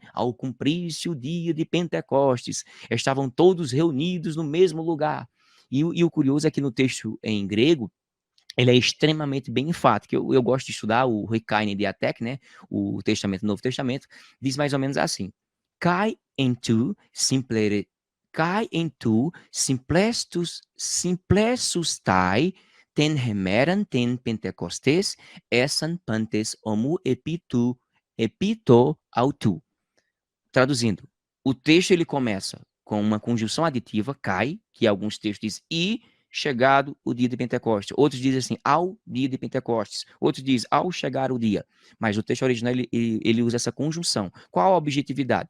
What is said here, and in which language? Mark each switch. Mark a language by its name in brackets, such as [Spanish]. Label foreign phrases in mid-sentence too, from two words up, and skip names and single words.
[Portuguese] Ao cumprir-se o dia de Pentecostes, estavam todos reunidos no mesmo lugar. E o curioso é que no texto em grego, ele é extremamente bem enfático. Eu gosto de estudar o Recaine Diatek, né? O Testamento, o Novo Testamento, diz mais ou menos assim: [Greek] Καὶ ἐν τῷ συμπληροῦσθαι τὴν ἡμέραν τῆς Πεντηκοστῆς ἦσαν πάντες ὁμοῦ ἐπὶ τὸ αὐτό. [Portuguese] Traduzindo, o texto ele começa com uma conjunção aditiva, kai, que alguns textos dizem e chegado o dia de Pentecostes. Outros dizem assim, ao dia de Pentecostes. Outros dizem ao chegar o dia. Mas o texto original ele usa essa conjunção. Qual a objetividade?